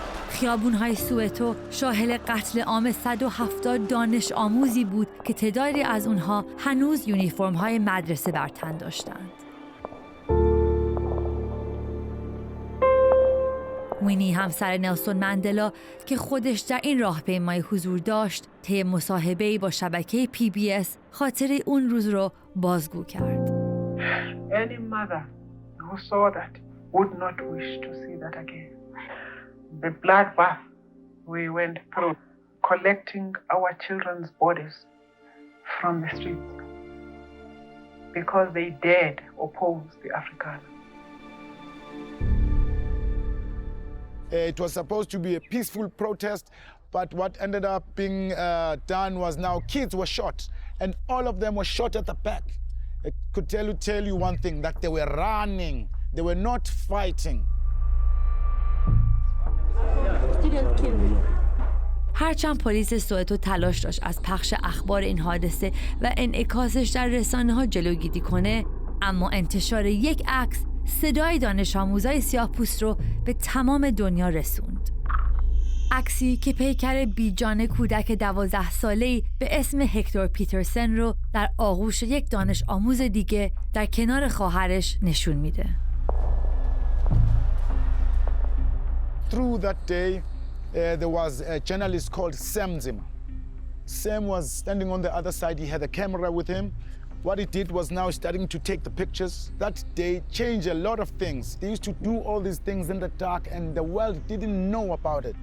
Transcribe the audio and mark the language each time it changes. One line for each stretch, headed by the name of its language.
Persian: خیابون‌های سوئتو شاهد قتل عام 170 دانش آموزی بود که تعدادی از اونها هنوز یونیفرم‌های مدرسه بر تن داشتند. وینی همسر نلسون مندلا که خودش در این راهپیمایی حضور داشت، طی مصاحبه‌ای با شبکه PBS خاطره اون روز رو بازگو کرد.
English: Any mother who saw that would not wish to see that again. The bloodbath we went through, collecting our children's bodies from the streets because they dared oppose the Afrikaner. It was supposed to be a peaceful protest, but what ended up being done was now kids were shot, and all of them were shot at the back. I could tell you one thing, that they were running, they were not fighting.
Persian: هرچند پلیس سوئتو تلاش داشت از پخش اخبار این حادثه و انعکاسش در رسانه‌ها جلوگیری کنه، اما انتشار یک عکس صدای دانش آموزای سیاه‌پوست رو به تمام دنیا رسوند. عکسی که پیکر بیجان کودک 12 ساله‌ای به اسم هکتور پیترسن رو در آغوش یک دانش آموز دیگه در کنار خواهرش نشون میده.
English: Through that day, there was a journalist called Sam Zimmer. Sam was standing on the other side. He had a camera with him. What he did was now starting to take the pictures. That day changed a lot of things. They used to do all these things in the dark and the world didn't know about it.